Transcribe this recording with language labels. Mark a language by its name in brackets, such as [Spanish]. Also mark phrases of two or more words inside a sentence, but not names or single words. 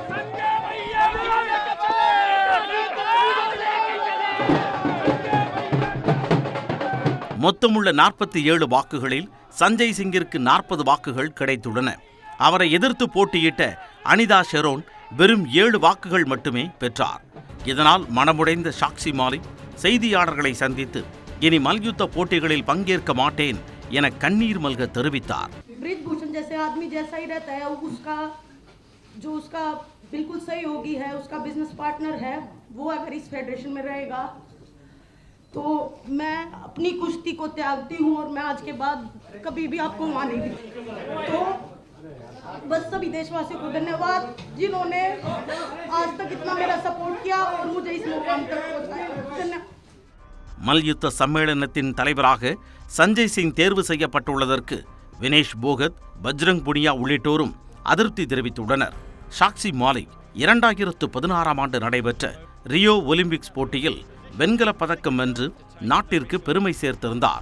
[Tamil] மொத்தமுள்ள 47 வாக்குகளில் சஞ்சய் சிங்கிற்கு 40 வாக்குகள் கிடைத்துள்ளன. அவரை எதிர்த்து போட்டியிட்ட அனிதா ஷெரோன் வெறும் 7 வாக்குகள் மட்டுமே பெற்றார். இதனால் மனமுடைந்த சாக்ஷி மாலிக் செய்தியாளர்களை சந்தித்து இனி மல்யுத்த போட்டிகளில் பங்கேற்க மாட்டேன் என கண்ணீர் மல்க தெரிவித்தார். [Hindi] ब्रिजभूषण जैसे आदमी जैसा ही रहता है, उसका बिल्कुल सहयोगी है, उसका [English] business partner [Hindi] है, वो अगर इस फेडरेशन में रहेगा तो मैं अपनी कुश्ती को त्यागती हूँ और मैं आज के बाद कभी भी आपको वहाँ नहीं दिखूंगी. तो बस सभी देशवासियों को धन्यवाद जिन्होंने आज तक इतना मेरा सपोर्ट किया और मुझे इस मुकाम तक पहुंचाया. [Tamil] மல்யுத்த சம்மேளனத்தின் தலைவராக சஞ்சய் சிங் தேர்வு செய்யப்பட்டுள்ளதற்கு வினேஷ் போகத், பஜ்ரங் புனியா உள்ளிட்டோரும் அதிருப்தி தெரிவித்துள்ளனர். சாக்ஷி மாலிக் 2016ஆம் ஆண்டு நடைபெற்ற ரியோ ஒலிம்பிக்ஸ் போட்டியில் வெண்கலப் பதக்கம் வென்று நாட்டிற்கு பெருமை சேர்த்திருந்தார்.